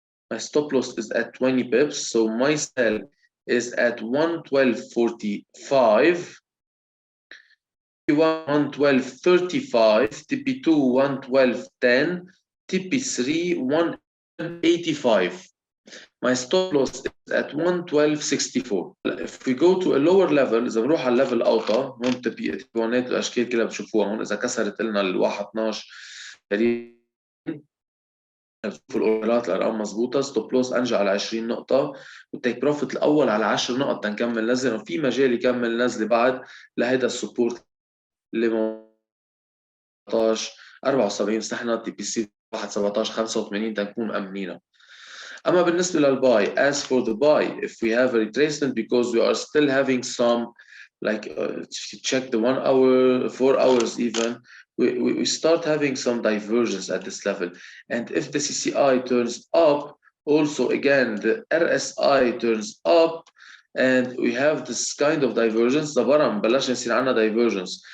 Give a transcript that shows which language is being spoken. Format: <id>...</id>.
<en>My stop loss is at 20 pips, so my sell is at 112.45, TP1 112.35, TP2 112.10, TP3 185. My stop loss is at 112.64. If we go to a lower level,</en> <ar>إذا بنروح على الليفل أوطى، هون تبيانات الأشكال كلها بتشوفوها هون. إذا كسرت لنا ال 1.12 تقريبا الاوردرات الارقام مضبوطه، ستوب لوس انجا على 20 نقطه، والتيك بروفيت الاول على 10 نقط تنكمل نزله، وفي مجال يكمل نزله بعد لهيدا السبورت اللي 17 74 استحنا تي بي سي 1 17 85 تنكون مأمنينها. اما بالنسبه للباي,</ar> <en>as for the buy, if we have a retracement because we are still having some like check the 1 hour, 4 hours even, we start having some divergence at this level. And if the CCI turns up, also again the RSI turns up, and we have this kind of divergence.</en> <ar>the برم بلش يصير عندنا divergence.</ar>